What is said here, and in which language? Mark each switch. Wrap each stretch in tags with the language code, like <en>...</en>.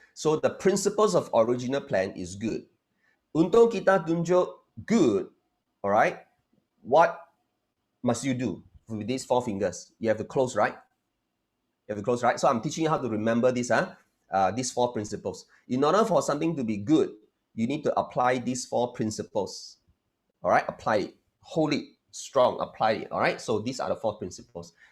<en>So the principles of original plan is good.</en> <ms>Untuk kita tunjuk good, alright?</ms> <en>What must you do with these 4 fingers? You have to close, right? You have to close, right? So I'm teaching you how to remember this, these 4 principles. In order for something to be good, you need to apply these 4 principles. All right, apply it. Hold it strong, apply it. All right, so these are the 4 principles.</en>